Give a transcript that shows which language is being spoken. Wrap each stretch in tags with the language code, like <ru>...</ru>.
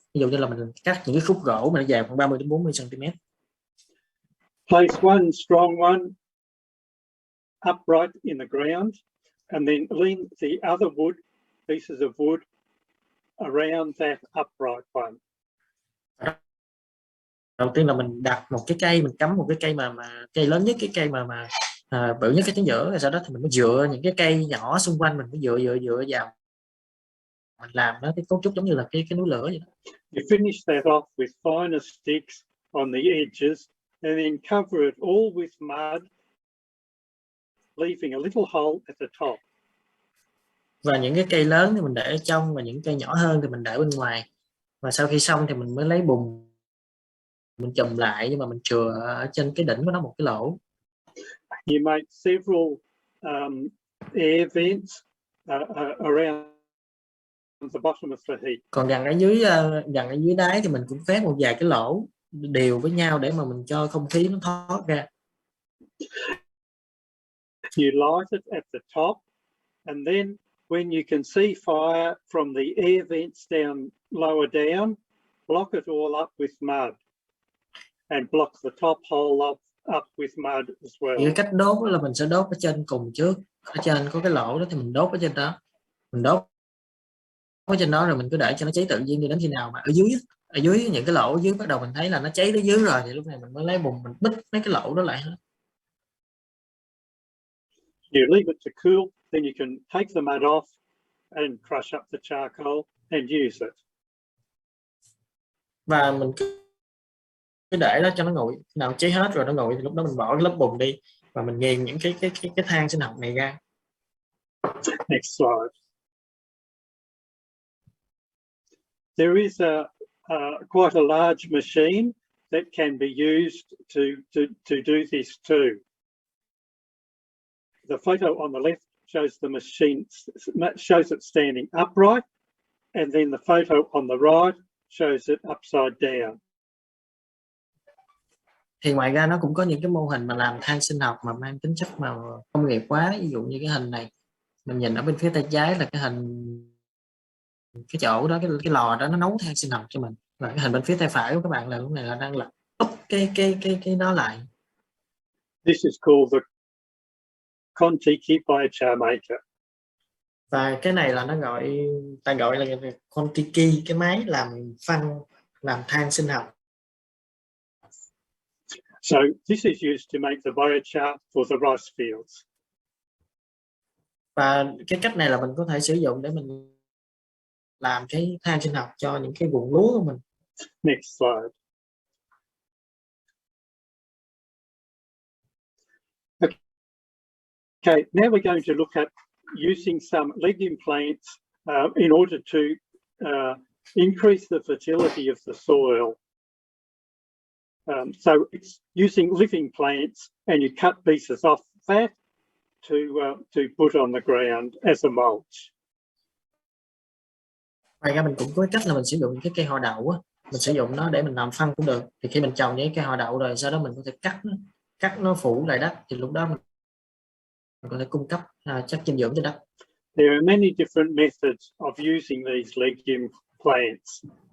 <vi>Ví dụ như là mình cắt những cái khúc gỗ mà nó dài khoảng 30 đến 40 cm.</vi> <en>Place one strong one upright in the ground, and then lean the other pieces of wood around that upright one.</en> <vi>Đầu tiên là mình đặt một cái cây, mình cắm một cái cây mà cây lớn nhất, cái cây mà bự nhất cái chính giữa, rồi sau đó thì mình mới dựa những cái cây nhỏ xung quanh, mình mới dựa vào, mình làm nó cái cấu trúc giống như là cái núi lửa vậy.</vi> <en>You finish that off with finer sticks on the edges, and then cover it all with mud, leaving a little hole at the top.</en> <vi>Và những cái cây lớn thì mình để ở trong, và những cây nhỏ hơn thì mình để bên ngoài. Và sau khi xong thì mình mới lấy bùn mình chùm lại, nhưng mà mình chừa ở trên cái đỉnh của nó một cái lỗ.</vi> <en>You make several air vents around the bottom of the heap.</en> <vi>Còn gần ở dưới đáy thì mình cũng phét một vài cái lỗ đều với nhau để mà mình cho không khí nó thoát ra.</vi> <en>You light it at the top, and then when you can see fire from the air vents down lower down, block it all up with mud, and block the top hole up with mud as well.</en> <vi>Cái cách đốt là mình sẽ đốt ở trên cùng trước, ở trên có cái lỗ đó thì mình đốt ở trên đó, mình đốt ở trên đó rồi mình cứ để cho nó cháy tự nhiên, đến khi nào mà ở dưới những cái lỗ ở dưới bắt đầu mình thấy là nó cháy tới dưới rồi thì lúc này mình mới lấy bùn mình bít mấy cái lỗ đó lại hết.</vi> <en>You leave it to cool, then you can take the mud off and crush up the charcoal and use it.</en> <vi>Và mình cứ để đó cho nó nguội, nào cháy hết rồi nó nguội thì lúc đó mình bỏ cái lớp bùn đi và mình nghiền những cái than sinh học này ra.</vi> <en>Next slide. There is quite a large machine that can be used to do this too. The photo on the left shows the machine, shows it standing upright, and then the photo on the right shows it upside down.</en> <vi>Thì ngoài ra nó cũng có những cái mô hình mà làm than sinh học mà mang tính chất mà công nghiệp quá, ví dụ như cái hình này, mình nhìn ở bên phía tay trái là cái hình, cái chỗ đó, cái lò đó nó nấu than sinh học cho mình, và cái hình bên phía tay phải của các bạn là lúc này là đang là cái đó lại.</vi> <en>This is called the Kon-Tiki biochar maker.</en> <vi>Và cái này là ta gọi là Kon-Tiki, cái máy làm phân, làm than sinh học.</vi> <en>So this is used to make the biochar for the rice fields.</en> <vi>Và cái cách này là mình có thể sử dụng để mình làm cái than sinh học cho những cái vùng lúa của mình. Next slide.</vi> <en>Okay, now we're going to look at using some legume plants in order to increase the fertility of the soil. So it's using living plants, and you cut pieces off that to put on the ground as a mulch.</en> <vi>Ngoài ra mình cũng có cách là mình sử dụng những cái cây họ đậu á, mình sử dụng nó để mình làm phân cũng được. Thì khi mình trồng những cây họ đậu rồi sau đó mình có thể cắt nó phủ lại đất, thì lúc đó mình có thể cung cấp chất dinh dưỡng cho đất.</vi> <en>There are many different methods of using these legume plants.</en>